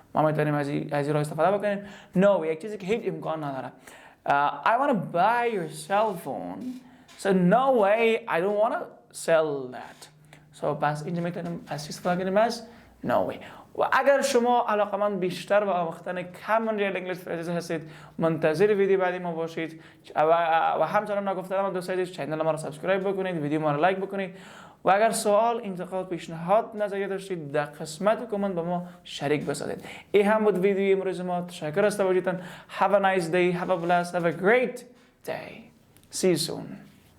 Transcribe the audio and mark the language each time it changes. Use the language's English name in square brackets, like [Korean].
[Persian] ما میتونیم از این را استفاده بکنیم no یک چیزی که هیچ امکان نداره. [English] I want to buy your cell phone, so no way I don't want to sell that. [Persian] So پس اینجا میتونیم از استفاده کنیم از no way. و اگر شما علاقمند بیشتر به آموختن Common Real English Phrases هستید منتظر ویدیو بعدی ما باشید و همچنان نگفتم دوستان عزیز چینل ما رو سابسکرایب بکنید، ویدیو ما رو لایک بکنید و اگر سوال، انتقاد، پیشنهاد، نظریه داشتید در قسمت کامنت با ما شریک بسازید. این هم بود ویدیو امروز ما. تشکر از توجهتان. [English] Have a nice day, have a blessed, have a great day. See you soon.